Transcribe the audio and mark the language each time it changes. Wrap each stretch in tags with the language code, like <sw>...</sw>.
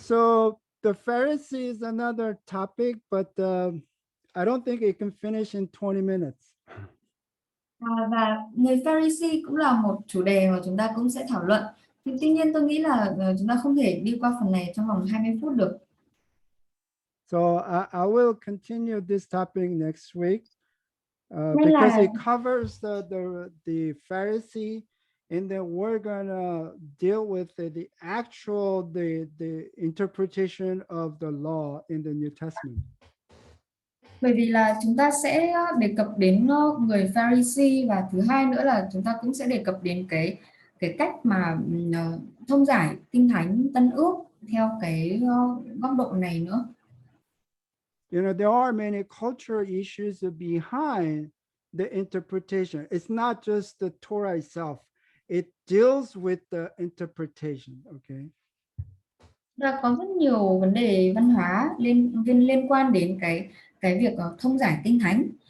<en>So the Pharisee is another topic, but I don't think it can finish in 20 minutes.</en> <vi>Và người Pharisee cũng là một chủ đề mà chúng ta cũng sẽ thảo luận. Tuy nhiên tôi nghĩ là chúng ta không thể đi qua phần này trong vòng 20 phút được.</vi> <en>So I will continue this topic next week because it covers the Pharisee, and then we're gonna deal with the actual the interpretation of the law in the New Testament.</en> <vi>Bởi vì là chúng ta sẽ đề cập đến người Pharisee, và thứ hai nữa là chúng ta cũng sẽ đề cập đến cái cách mà thông giải Kinh Thánh Tân Ước theo cái góc độ này nữa.</vi> <en>There are many cultural issues behind the interpretation. It's not just the Torah itself. it deals with the interpretation. Okay.</en> <vi>Và có rất nhiều vấn đề văn hóa liên quan đến cái việc thông giải kinh thánh.</vi>